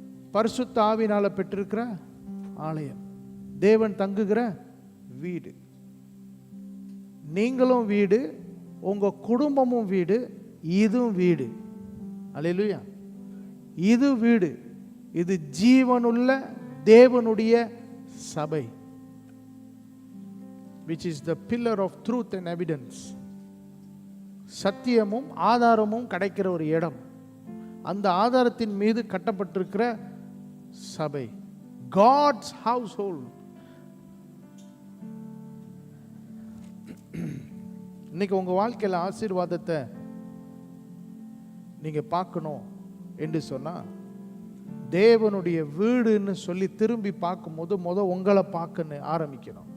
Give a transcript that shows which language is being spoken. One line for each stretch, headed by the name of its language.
Tamil: பரிசுத்த ஆவியினால பெற்றிருக்கிற ஆலயம், தேவன் தங்குகிற வீடு. நீங்களும் வீடு, உங்க குடும்பமும் வீடு, இதுவும் வீடு. அல்லேலூயா. இது வீடு. இது ஜீவனுள்ள தேவனுடைய சபை,
English: which is the pillar of truth and evidence.
Tamil: சத்தியமும் ஆதாரமும் கிடைக்கிற ஒரு இடம். அந்த ஆதாரத்தின் மீது கட்டப்பட்டிருக்கிற சபை,
English: God's household.
Tamil: இன்னைக்கு உங்க வாழ்க்கையில் ஆசீர்வாதத்தை நீங்க பார்க்கணும் என்று சொன்னா, தேவனுடைய வீடுன்னு சொல்லி திரும்பி பார்க்கும்போது உங்களை பார்க்கணும் ஆரம்பிக்கணும்.